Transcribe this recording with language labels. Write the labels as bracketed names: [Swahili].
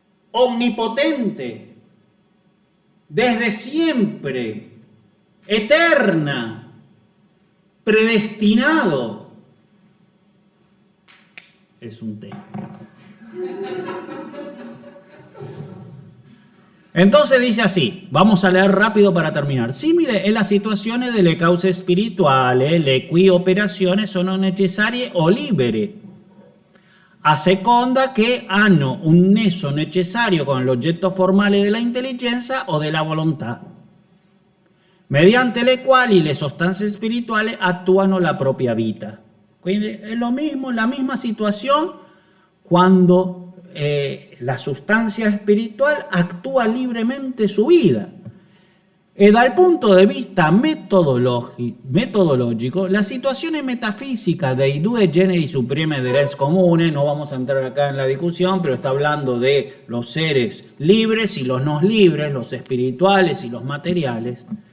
[Spanish] Omnipotente, desde siempre, eterna, predestinado. Es un tema. Entonces dice así, vamos a leer rápido para terminar. [Italian] Simile en las situaciones delle cause spirituali, le cui operazioni sono necessarie o libere, a seconda che hanno un nesso necessario con l'oggetto formale della intelligenza o della volontà, mediante le quali le sostanze spirituali attuano la propria vita. Quindi è [Spanish] lo mismo, la misma situación cuando la sustancia espiritual actúa libremente su vida. [Italian] E dal punto di vista metodologico, la situazione metafísica dei due generi supremi del res comune, [Spanish] no vamos a entrar acá en la discusión, pero está hablando de los seres libres y los no libres, los espirituales y los materiales.